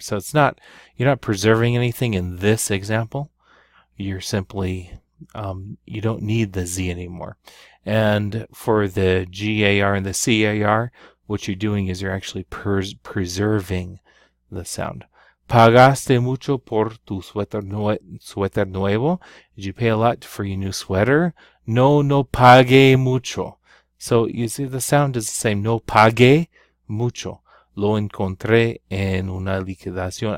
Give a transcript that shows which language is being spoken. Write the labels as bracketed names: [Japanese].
[English] So you're not preserving anything in this example. You're simply, you don't need the Z anymore. And for the GAR and the CAR, what you're doing is you're actually preserving the sound. [Spanish] Pagaste mucho por tu suéter nuevo? [English] Did you pay a lot for your new sweater? [Spanish] No pagué mucho. [English] So you see the sound is the same. [Spanish] No pagué mucho. Lo encontré en una liquidación.